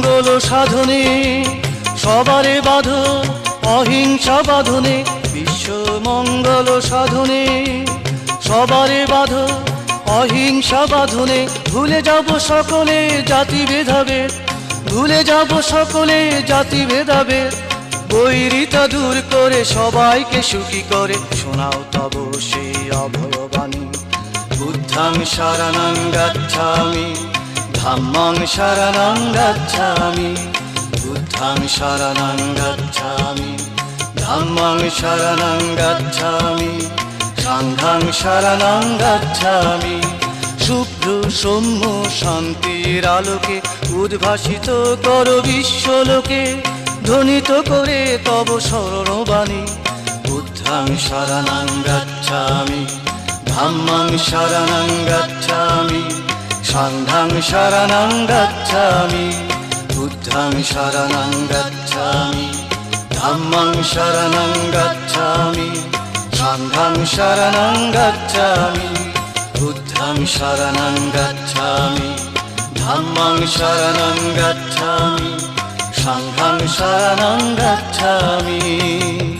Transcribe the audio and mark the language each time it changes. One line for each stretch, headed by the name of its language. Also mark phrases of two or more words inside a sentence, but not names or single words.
Bangla: সাধনে, সবারে বাঁধো অহিংসা বাঁধনে, বিশ্ব মঙ্গল সাধনে, সবারে বাঁধো অহিংসা বাঁধনে। ভুলে যাব সকলে জাতি ভেদাভেদ, ভুলে যাব সকলে জাতি ভেদাভেদ, বৈরিতা দূর করে সবাইকে সুখী করে শোনাও তব সেই অভয়বাণী।
Pali: বুদ্ধাং শরণং গচ্ছামি, ধাম্মাং শরণং গচ্ছামি, বুদ্ধাং শরণং গচ্ছামি, ধাম্মাং শরণং গচ্ছামি, সাংঘাং শরণং গচ্ছামি।
Bangla: শুভ্র সৌম্য শান্তির আলোকে উদ্ভাসিত করো বিশ্বলোকে, ধ্বনিত করে তব শরণবাণী।
Pali: বুদ্ধাং শরণং গচ্ছামি, ধাম্মাং শরণং গচ্ছামি, সাংঘাং শরণং গচ্ছামি, বুদ্ধাং শরণং গচ্ছামি, ধাম্মাং শরণং গচ্ছামি, সাংঘাং শরণং গচ্ছামি, বুদ্ধাং শরণং গচ্ছামি, ধাম্মাং শরণং গচ্ছামি, সাংঘাং শরণং গচ্ছামি।